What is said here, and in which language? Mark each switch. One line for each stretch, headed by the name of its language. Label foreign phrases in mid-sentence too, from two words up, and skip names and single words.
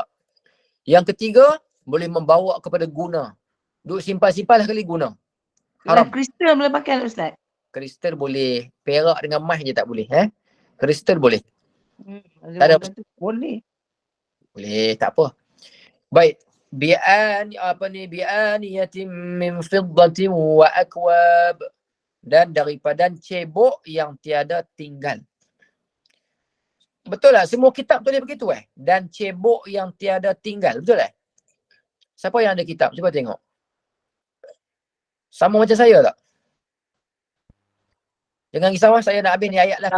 Malay: Yang ketiga, boleh membawa kepada guna. Duk simpan-simpan lah kali guna. Haram. Kristal boleh pakai Ustaz? Kristal boleh. Perak dengan emas je tak boleh. Kristal boleh. Tak ada boleh. Boleh, tak apa. Baik.
Arabic: بآنية من فضة وأكواب.
Malay: Dan daripada cebok yang tiada tinggal. Betul lah, semua kitab boleh begitu Dan cebok yang tiada tinggal, betul tak? Siapa yang ada kitab? Cuba tengok. Sama macam saya tak? Jangan risau, saya nak habis ni ayat lah.